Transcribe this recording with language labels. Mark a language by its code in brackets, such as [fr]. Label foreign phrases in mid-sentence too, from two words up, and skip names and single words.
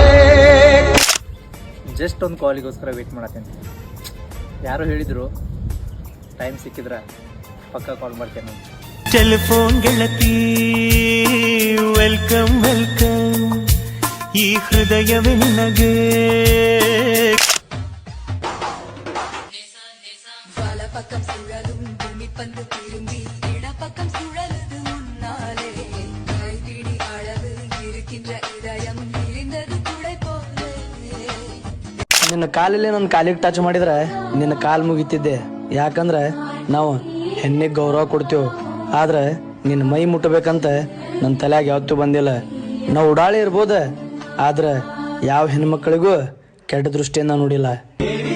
[kn] ಜಸ್ಟ್ ಒಂದು ಕಾಲಿಗೋಸ್ಕರ ವೇಟ್ ಮಾಡತ್ತೇನೆ. ಯಾರು ಹೇಳಿದ್ರು ಟೈಮ್ ಸಿಕ್ಕಿದ್ರೆ ಪಕ್ಕ ಕಾಲ್ ಮಾಡ್ತೇನೆ. ಟೆಲಿಫೋನ್ ಗೆಳತಿ [en] welcome welcome, [kn] ಈ ಹೃದಯವೇ ನಿನಗೆ. [ta] பக்கம் சுழலும் பூமி பந்து திரும்பி இடப்பக்கம் சுழலுது முன்னாலே. கைப்பிடி அளவு இருக்கின்ற இதயம் விரிந்தது குடை போலே. [kn] ನಿನ್ನ ಕಾಲಲ್ಲಿ ನನ್ನ ಕಾಲಿಗೆ ಟಚ್ ಮಾಡಿದ್ರೆ ನಿನ್ನ ಕಾಲು ಮುಗಿತಿದ್ದೆ. ಯಾಕಂದ್ರೆ ನಾವು ಹೆಣ್ಣಿಗೆ ಗೌರವ ಕೊಡ್ತೇವೆ, ಆದ್ರೆ ನಿನ್ನ ಮೈ ಮುಟ್ಟಬೇಕಂತ ನನ್ನ ತಲೆಯಾಗ ಯಾವತ್ತೂ ಬಂದಿಲ್ಲ. ನಾವು ಉಡಾಳಿ ಇರ್ಬೋದ, ಆದ್ರೆ ಯಾವ ಹೆಣ್ಮಕ್ಳಿಗೂ ಕೆಟ್ಟ ದೃಷ್ಟಿಯಿಂದ ನೋಡಿಲ್ಲ.